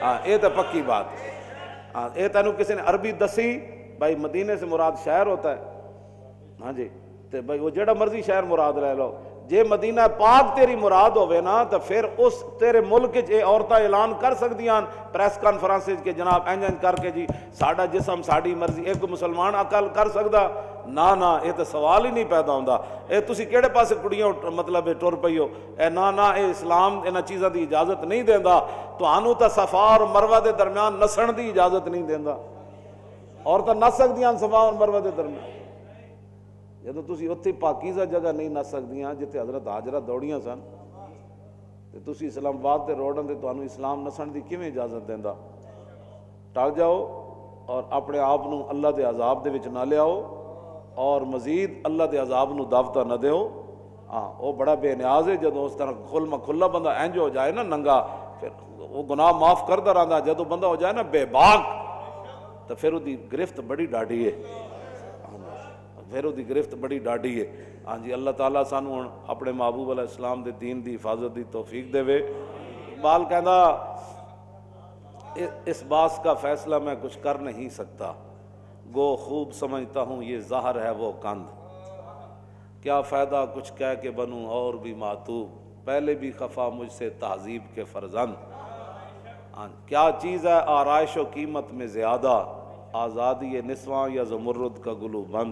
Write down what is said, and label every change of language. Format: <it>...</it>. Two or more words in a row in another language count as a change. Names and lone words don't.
<pa>ہاں یہ تو پکی بات، ہاں یہ تینوں کسی نے عربی دسی بھائی مدینے سے مراد شہر ہوتا ہے، ہاں جی تو بھائی وہ جڑا مرضی شہر مراد لے لو، جے مدینہ پاک تیری مراد ہوئے نا تو پھر اس تیرے ملک اے عورتیں اعلان کر سکدیاں</pa> <en>press conference</en> <pa>کے جناب انج کر کے جی ساڈا جسم ساڈی مرضی، ایک مسلمان عقل کر سکدا؟ نہ یہ تو سوال ہی نہیں پیدا ہوندا۔ اے تسی کیڑے پاسے کڑیاں مطلب ٹر پئی ہو، اے نہ اے اسلام انہاں چیزاں دی اجازت نہیں دیندا، تانوں تا صفا اور مروہ دے درمیان نسن دی اجازت نہیں دیندا، عورتاں نس سکدیاں صفا اور مروہ دے درمیان، جدو تسی اتھی پاکیزہ جگہ نہیں نس سکدیاں جتھے حضرت ہاجرہ دوڑیاں سن تے تسی اسلام آباد تے روڈاں تے تانوں اسلام نسن دی کیویں اجازت دیندا؟ ٹل جاؤ اور اپنے آپ نو اللہ دے عذاب دے وچ نہ لیاؤ، اور مزید اللہ دے عذاب نو دعوتاں نہ دیو۔ ہاں وہ بڑا بے نیاز ہے جدو اس طرح کھلا بندہ انج ہو جائے نا ننگا، پھر وہ گناہ معاف کردا رہندا، جدو بندہ ہو جائے نا بے باک تو پھر وہ دی گرفت بڑی ڈاڈی ہے، پھر وہ دی گرفت بڑی ڈاڈی ہے۔ ہاں جی اللہ تعالیٰ سانو اپنے محبوب</pa> <ar>علیہ السلام</ar> <pa>دے دین دی حفاظت دی توفیق دے وے۔</pa> <ur>اقبال کہندا اس باس کا فیصلہ میں کچھ کر نہیں سکتا، گو خوب سمجھتا ہوں یہ ظاہر ہے وہ کند، کیا فائدہ کچھ کہہ کے بنوں اور بھی معتوب، پہلے بھی خفا مجھ سے تہذیب کے فرزند، کیا چیز ہے آرائش و قیمت میں زیادہ، آزادی نسواں یا زمرد کا گلو بند۔</ur>